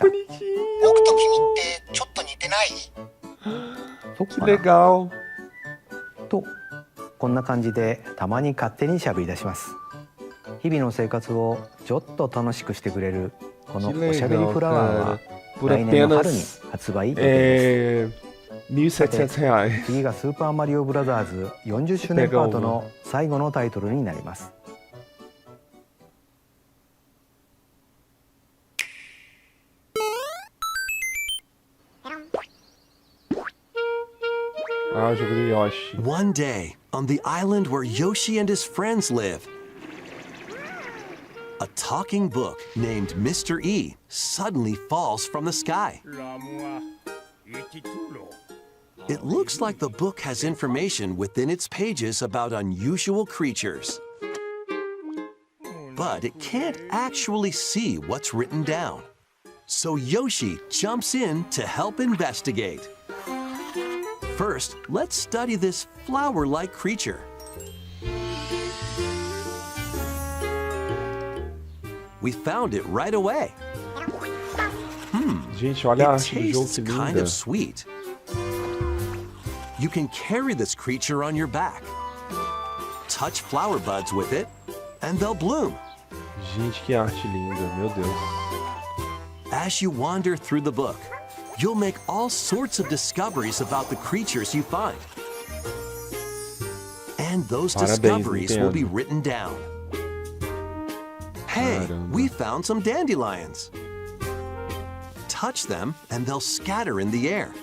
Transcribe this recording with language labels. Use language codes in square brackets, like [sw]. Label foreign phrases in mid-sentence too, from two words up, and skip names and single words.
[ja] 僕と君ってちょっと似てない？そっ [pt] Que [ja] かな [pt] legal. [ja] と、こんな感じでたまに勝手にしゃべり出します。日々の生活をちょっと楽しくしてくれるこの [pt] Que [ja] おしゃべり [pt] legal, [ja] フラワーは [pt] cara. Por [ja] 来年の春に [pt] apenas [ja] 発売予定で [pt] R$ 1.700. [ja] す。次がスーパーマリオブラザーズ40周年パートの最後のタイトルになります。 [pt] Ah, o jogo do Yoshi. [en] One day, on the island where Yoshi and his friends live, a talking book named Mr. E suddenly falls from the sky. It looks like the book has information within its pages about unusual creatures. But it can't actually see what's written down. So Yoshi jumps in to help investigate. First, let's study this flower-like creature. We found it right away. [pt] Gente, olha a [en] It [pt] arte do jogo, [en] tastes [pt] que [en] kind [pt] linda. [en] of sweet. You can carry this creature on your back. Touch flower buds with it, and they'll bloom. [pt] Gente, que arte linda, meu Deus. [en] As you wander through the book, you'll make all sorts of discoveries about the creatures you find. And those [pt] Parabéns, [en] discoveries will be [pt] Nintendo. [en] written down. Hey, [pt] Caramba. [en] we found some dandelions. Touch them and they'll scatter in the air.